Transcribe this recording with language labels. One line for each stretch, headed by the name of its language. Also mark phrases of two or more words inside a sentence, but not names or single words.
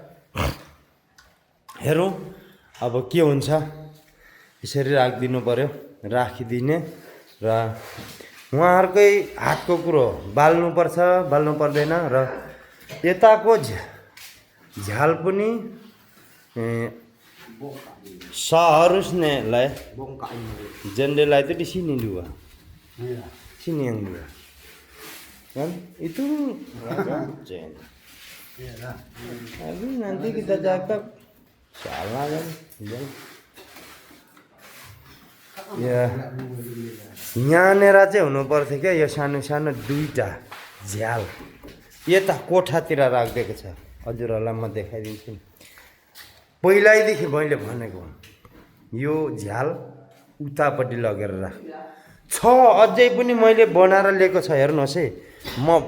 Nepali: हेरौँ अब के हुन्छ यसरी राखिदिनु पर्यो राखिदिने र उहाँहरूकै हातको कुरो बाल्नुपर्छ बाल्नु पर्दैन र यताको झ्याल पनि
Indonesian: seharusnya jendela itu di sini 2 sini yang 2 kan itu tapi nanti kita cakap salah kan
Nepali: ya यहाँनिर चाहिँ हुनु पर्थ्यो क्या यो सानो सानो 2टा झ्याल यता कोठातिर राखिदिएको छ हजुरहरूलाई म देखाइदिन्छु पहिल्यैदेखि मैले भनेको यो झ्याल उतापट्टि लगेर राख छ अझै पनि मैले बनाएर ल्याएको छ हेर्नुहोस् है म